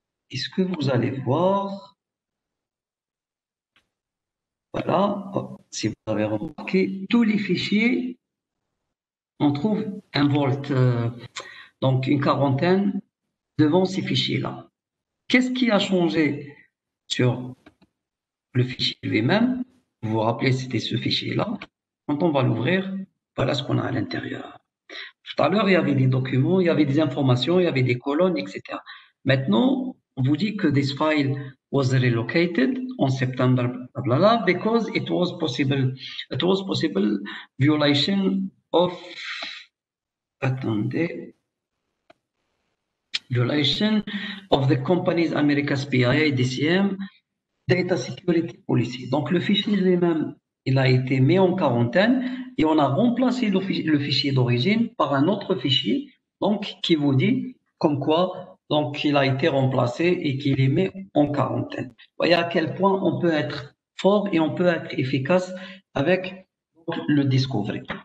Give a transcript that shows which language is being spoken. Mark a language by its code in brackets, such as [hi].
[fr] Et ce que vous allez voir, voilà, si vous avez remarqué, tous les fichiers, on trouve un volt, donc une quarantaine devant ces fichiers-là. Qu'est-ce qui a changé sur le fichier lui-même? Vous vous rappelez, c'était ce fichier-là. Quand on va l'ouvrir, voilà ce qu'on a à l'intérieur. Tout à l'heure, il y avait des documents, il y avait des informations, il y avait des colonnes, etc. Maintenant, on vous dit que [en] this file was relocated on September, blah, blah, blah, because it was possible violation of, [fr] attendez, [en] violation of the company's America's PIA DCM Data Security Policy. [fr] Donc, le fichier lui-même, il a été mis en quarantaine et on a remplacé le fichier d'origine par un autre fichier, donc, qui vous dit comme quoi, donc, il a été remplacé et qu'il est mis en quarantaine. Vous voyez à quel point on peut être fort et on peut être efficace avec le Discovery.